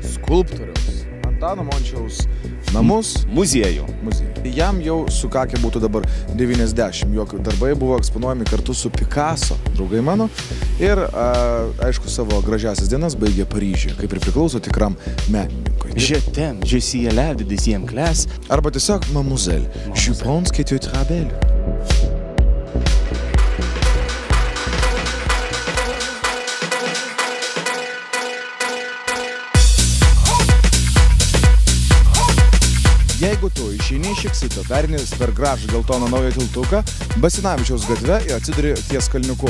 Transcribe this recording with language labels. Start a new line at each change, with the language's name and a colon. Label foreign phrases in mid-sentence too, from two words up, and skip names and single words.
Lithuanian: Skulptoriaus Antano Mončiaus namus. Muziejų. Jam jau sukakę būtų dabar 90. Jo darbai buvo eksponuojami kartu su Picasso, draugai mano. Ir, aišku, savo gražiasias dienas baigė Paryžiuje, kaip ir priklauso tikram menininkui.
French: Je t'aime, je suis élève de 10e classe.
Lithuanian: Arba tiesiog
French: mademoiselle, je pense que tu es très belle.
Lithuanian: Jeigu tu išeini iš Exito, perini per gražų geltoną naują tiltuką, Basinavičiaus gatve ir atsiduri ties kalniuku.